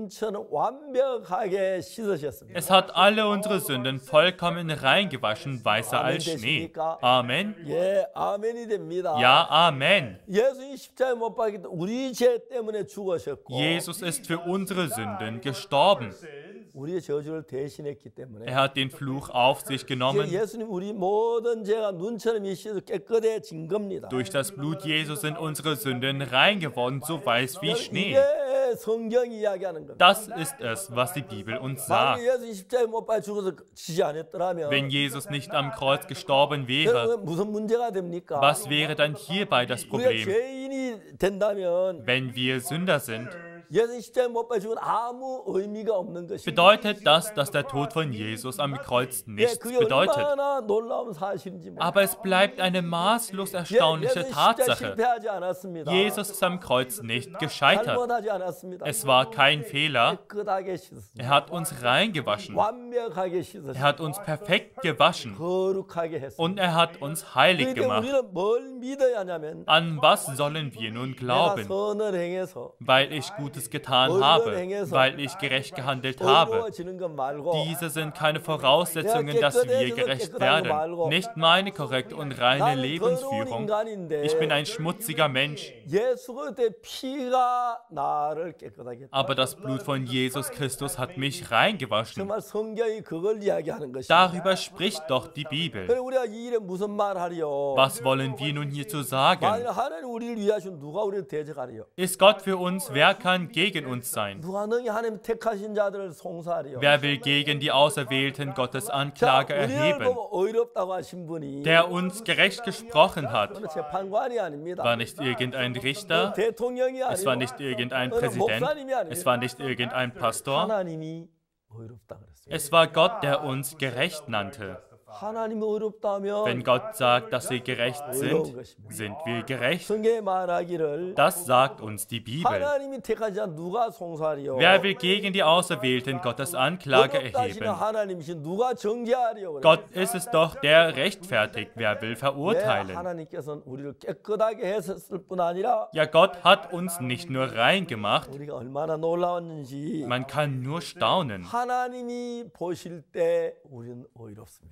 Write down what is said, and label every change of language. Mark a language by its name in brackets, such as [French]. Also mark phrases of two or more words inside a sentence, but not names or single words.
[German] Es hat alle unsere Sünden vollkommen reingewaschen, weißer als Schnee. Amen. Ja, Amen. Jesus ist für unsere Sünden gestorben. [Korean] 우리의 저주를 대신했기 때문에 [German] Er hat den Fluch auf sich genommen. [Korean] 예수님 우리 모든 죄가 눈처럼 씻어 깨끗해진 겁니다. [German] Durch das Blut Jesus sind unsere Sünden rein geworden, so weiß wie Schnee. [Korean] 이게 성경이 이야기하는 겁니다. [German] Das ist es, was die Bibel uns sagt. [Korean] 만약 예수 십자가에 못 박혀 죽어서 지지 않았더라면 [German] Wenn Jesus nicht am Kreuz gestorben wäre, [Korean] 무슨 문제가 됩니까? [German] was wäre dann hierbei das [Korean] 우리가 [German] Problem? [Korean] 죄인이 된다면 [German] Wenn wir Sünder sind, [Korean] 예수 십자가에 못 박혀 죽은 아무 의미가 없는 것입니다. [German] bedeutet das, dass der Tod von Jesus am Kreuz nichts [Korean] 그게 [German] bedeutet. [Korean] 얼마나 놀라운 사실인지 몰라요. [German] Aber es bleibt eine maßlos erstaunliche [Korean] 예수 십자가 [German] Tatsache. [Korean] 실패하지 않았습니다. [German] Jesus ist am Kreuz nicht gescheitert. [Korean] 잘못하지 않았습니다. [German] Es war kein Fehler. [Korean] 깨끗하게 씻었습니다. [German] Er hat uns reingewaschen. [Korean] 완벽하게 [German] Er [Korean] 씻었습니다. [German] hat uns perfekt gewaschen. [Korean] 거룩하게 했습니다. [German] Und er hat uns heilig [Korean] 그러니까 [German] gemacht. [Korean] 우리는 뭘 믿어야 하냐면 [German] An was sollen wir nun [Korean] 내가 [German] glauben? [Korean] 선을 행해서 [German] Weil ich Gutes getan habe, weil ich gerecht gehandelt habe. [Korean] 의로워지는 것 말고 [German] Diese sind keine Voraussetzungen, dass wir gerecht werden. Nicht meine korrekte und reine [Korean] 나는 더러운 [German] Lebensführung. [Korean] 인간인데 [German] Ich bin ein schmutziger Mensch. [Korean] 예수 그리스도의 피가 나를 깨끗하게 했다. [German] Aber das Blut von Jesus Christus hat mich reingewaschen. [Korean] 정말 성경이 그걸 이야기하는 것입니다. [German] Darüber spricht doch die Bibel. [Korean] 그래 우리가 이 일에 무슨 말 하리요? [German] Was wollen wir nun hierzu sagen? [Korean] 만일 하나님 우리를 위하시면 누가 우리를 대적하리요? [German] Ist Gott für uns, wer kann gegen uns sein? [Korean] 누가 능히 하나님 택하신 자들을 송사하리요? [German] Wer will gegen die Auserwählten Gottes [Korean] 자, [German] Anklage [Korean] 우리를 [German] erheben? [Korean] 보고 의롭다고 하신 분이 [German] Der uns gerecht gesprochen hat, [Korean] 그건 재판관이 아닙니다. [German] war nicht irgendein Richter, [Korean] 대통령이 [German] es war [Korean] 아니고 [German] nicht irgendein Präsident, es war nicht irgendein Pastor, [Korean] 하나님이 의롭다 그랬어요. [German] es war Gott, der uns gerecht nannte. [Korean] 하나님이 의롭다면 [German] Wenn Gott sagt, dass wir gerecht sind, sind wir gerecht. [Korean] 성경에 말하기를 [German] Das sagt uns die Bibel. [Korean] 하나님이 택하지 않은 누가 송사하리요? [German] Wer will gegen die Auserwählten Gottes Anklage [Korean] 의롭다시는 [German] erheben? [Korean] 하나님이신 누가 정죄하리요? [German] Gott ist es doch, der rechtfertigt. Wer will [Korean] 왜 [German] verurteilen? [Korean] 하나님께서는 우리를 깨끗하게 했을 뿐 아니라 [German] Ja, Gott hat uns nicht nur rein gemacht, [Korean] 우리가 얼마나 놀라웠는지 [German] man kann nur staunen. [Korean] 하나님이 보실 때 우리는 의롭습니다.